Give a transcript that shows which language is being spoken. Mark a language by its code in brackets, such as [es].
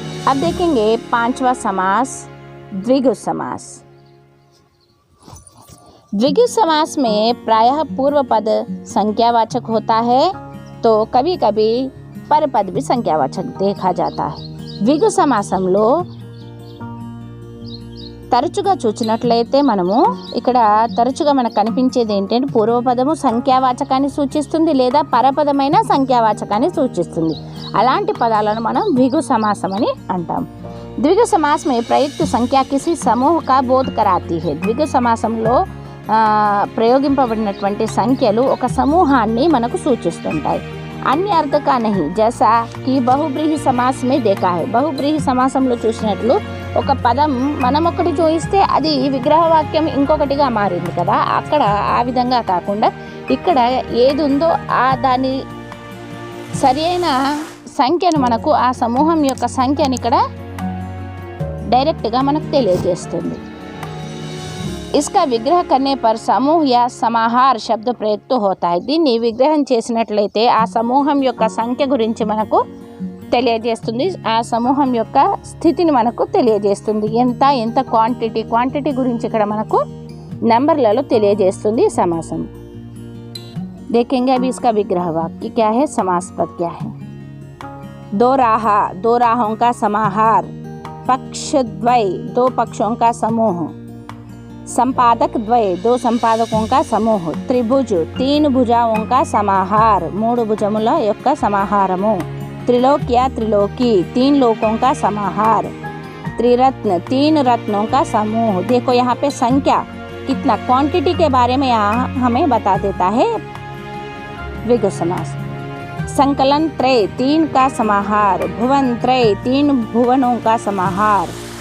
[hi] अब देखेंगे 5वां समास द्विगु समास. द्विगु समास में प्रायः पूर्व पद संख्यावाचक होता है तो कभी कभी परपद भी संख्यावाचक देखा जाता है. [te] ద్విగు సమాసంలో తరచుగా చూచినట్లయితే మనము ఇక్కడ తరచుగా మనకు కనిపించేది ఏంటంటే పూర్వపదము సంఖ్యావాచకాన్ని సూచిస్తుంది లేదా పరపదమైన సంఖ్యావాచకాన్ని సూచిస్తుంది. అలాంటి పదాలను మనం ద్విగు సమాసం అని అంటాం. [hi] ద్విగు समास में प्रयुक्त संख्या किसी समूह का बोध कराती है. [te] ద్విగు సమాసంలో ప్రయోగింపబడినటువంటి సంఖ్యలు ఒక సమూహాన్ని మనకు సూచిస్తుంటాయి. [hi] अन्य अर्थ का नहीं जैसा कि बहुब्रीहि समास में देखा है. [te] बहुब्रीहि సమాసంలో చూసినట్లు ఒక పదం మనం ఒకటి చూయిస్తే అది విగ్రహవాక్యం ఇంకొకటిగా మారింది కదా, అక్కడ ఆ విధంగా కాకుండా ఇక్కడ ఏది ఉందో ఆ దాని సరి అయిన సంఖ్యను మనకు ఆ సమూహం యొక్క సంఖ్యని ఇక్కడ డైరెక్ట్గా మనకు తెలియజేస్తుంది. [hi] इसका विग्रह करने पर समूह या समाहार शब्द प्रयुक्त होता है. [te] దీన్ని విగ్రహం చేసినట్లయితే ఆ సమూహం యొక్క సంఖ్య గురించి మనకు తెలియజేస్తుంది, ఆ సమూహం యొక్క స్థితిని మనకు తెలియజేస్తుంది. ఎంత క్వాంటిటీ గురించి ఇక్కడ మనకు నంబర్లలో తెలియజేస్తుంది समासम. [hi] देखेंगे अभी इसका विग्रह वाक्य क्या है, समास पद क्या है. दो राहों का समाहार. पक्षद्वय दो पक्षों का समूह. संपादक द्वय दो संपादकों का समूह. त्रिभुज तीन भुजाओं का समाहार. [te] मूడు భుజముల యొక్క సమాహారము. [hi] त्रिलोकी तीन लोकों का समाहार. त्रिरत्न तीन रत्नों का समूह. देखो यहाँ पे संख्या कितना क्वांटिटी के बारे में यहाँ हमें बता देता है द्विगु समास. संकलन त्रय तीन का समाहार. भुवन त्रय तीन भुवनों का समाहार.